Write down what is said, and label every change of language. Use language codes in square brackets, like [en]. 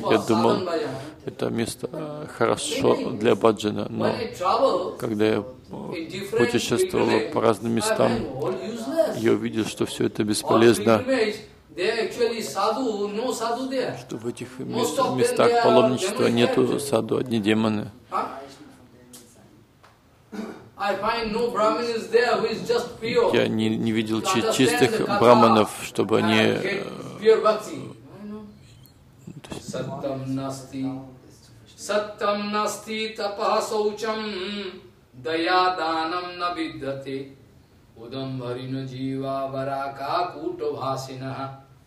[ru] Я думал, это место хорошо для баджана, но когда я путешествовал по разным местам, я увидел, что все это бесполезно, что в этих местах паломничества нет саду, одни демоны». [en] I find no brahmin is there who is just pure. [ru] Я не видел чистых браманов, чтобы они. [en] Pure bhakti. [sa] Satam nasti. Satam nasti tapah saucham daya danam na vidyate udam varina jiva varaka kuto bhasinah.